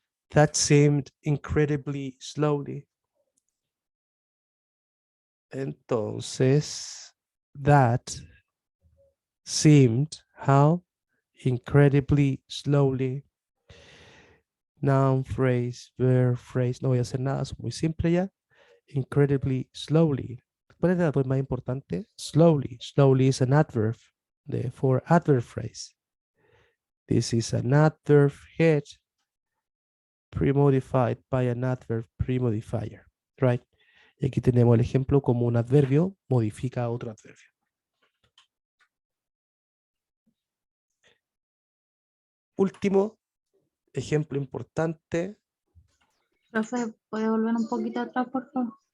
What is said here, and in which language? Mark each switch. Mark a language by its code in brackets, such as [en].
[en] That seemed incredibly slowly. Entonces, that seemed how incredibly slowly. Noun phrase, verb phrase. [es] No voy a hacer nada, es muy simple ya. [en] Incredibly slowly. [es] ¿Cuál es la pues más importante? [en] Slowly. Slowly is an adverb for adverb phrase. This is an adverb head premodified by an adverb premodifier. Right? [es] Y aquí tenemos el ejemplo como un adverbio modifica a otro adverbio. Último ejemplo importante. Profe, ¿puede volver un poquito atrás, por favor?